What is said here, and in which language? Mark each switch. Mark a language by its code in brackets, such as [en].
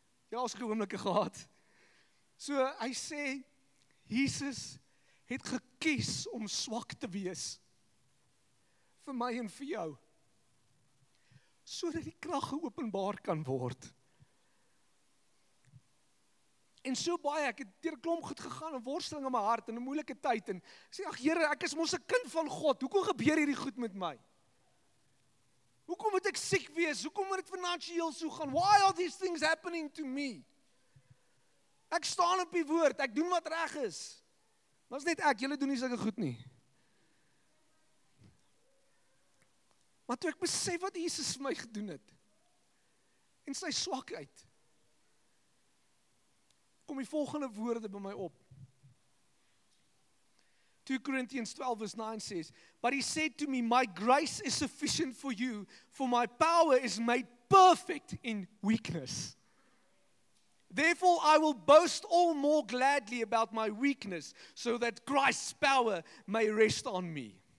[af] Ja, ons oomblikke gehad. So, hy sê, Jesus het gekies om swak te wees, vir my en vir jou, sodat die krag geopenbaar kan word. En so baie, ek het deur 'n klomp goed gegaan, 'n worsteling in my hart, en 'n moeilike tyd, en sê, ag Here, ek is mos 'n kind van God, hoekom gebeur hierdie goed met my? Hoekom moet ek siek wees? Hoekom moet dit finansiëel so gaan? [en] Why are these things happening to me? [af] Ek staan op die woord, ek doen wat reg is. Maar is net ek, julle doen nie sulke goed nie. Maar toe ek besef wat Jesus vir my gedoen het, en sy swakheid, kom die volgende woorde by my op. [en] 2 Corinthians 12:9 says, but he said to me, my grace is sufficient for you, for my power is made perfect in weakness. Therefore I will boast all more gladly about my weakness, so that Christ's power may rest on me.